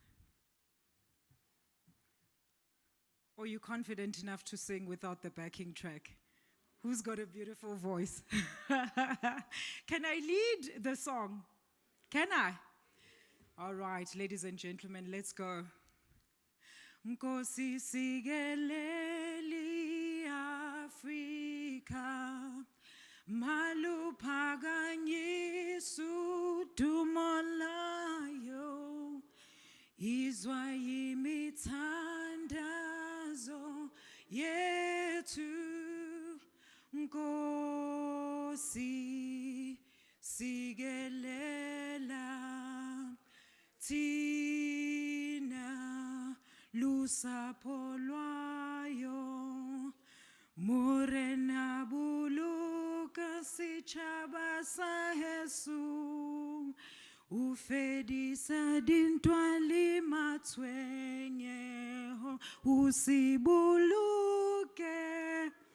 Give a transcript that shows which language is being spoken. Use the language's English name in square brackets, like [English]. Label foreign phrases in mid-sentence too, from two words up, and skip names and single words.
[English] Or you confident enough to sing without the backing track? Who's got a beautiful voice? Can I lead the song? Can I? All right, ladies and gentlemen, let's go. [Xhosa] Nkosi sikeleli Afrika, maluphakanyiswa udumo layo, izwa yimithandazo yethu. Nkosi sikelela thina lusapho lwayo, [Southern Sotho] morena buluka sitjhaba sa Jesu, ufedisa dintwa le matshwenyeho, usibuluke